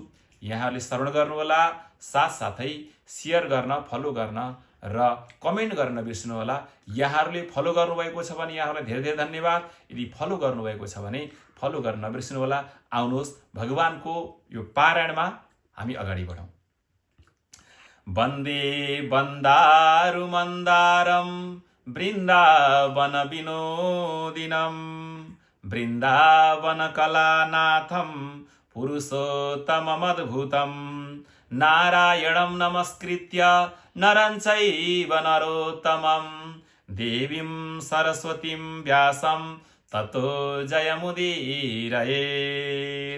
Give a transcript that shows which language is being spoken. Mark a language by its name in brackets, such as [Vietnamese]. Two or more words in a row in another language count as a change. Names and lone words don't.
[Nepali] यहाँहरूले श्रवण गर्नुहोला, साथसाथै सेयर गर्न, फलो गर्न र कमेन्ट गर्न नबिर्सनुहोला। यहाँहरूले फलो गर्नुभएको छ भने यहाँहरूलाई धेरै धेरै धन्यवाद। यदि फलो गर्नुभएको छ भने फलो गर्न नबिर्सनुहोला। आउनुहोस् भगवानको यो पारायणमा हामी अगाडि बढौँ। [Sanskrit] वन्दे वन्दारु मन्दारम वृन्दावन विनोदिनं वृन्दावन कलानाथं पुरुषोत्तममद्भुतं नारायणं नमस्कृत्य नरं चैव नरोत्तमं देवीं सरस्वतीं व्यासं ततो जयमुदीरयेत्।